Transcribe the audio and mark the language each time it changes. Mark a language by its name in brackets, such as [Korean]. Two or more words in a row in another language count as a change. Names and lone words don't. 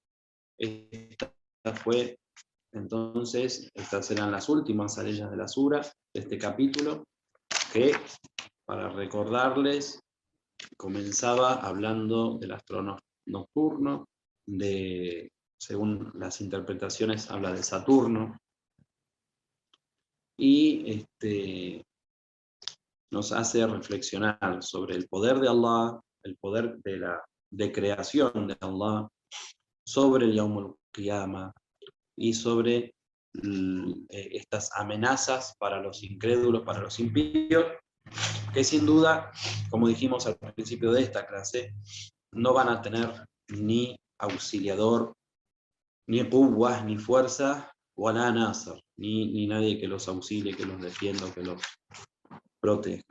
[Spanish] Estas eran las últimas aleyas de la sura, de este capítulo, que, para recordarles, comenzaba hablando del astro nocturno, según las interpretaciones, habla de Saturno, y nos hace reflexionar sobre el poder de Allah, el poder de creación de Allah, sobre el [Arabic] يوم القيامة [Spanish] y sobre estas amenazas para los incrédulos, para los impíos, que sin duda, como dijimos al principio de esta clase, no van a tener ni auxiliador, ni quwwah, ni fuerza, [Arabic] ولا نصر, [Spanish] ni nadie que los auxilie, que los defienda, que los proteja.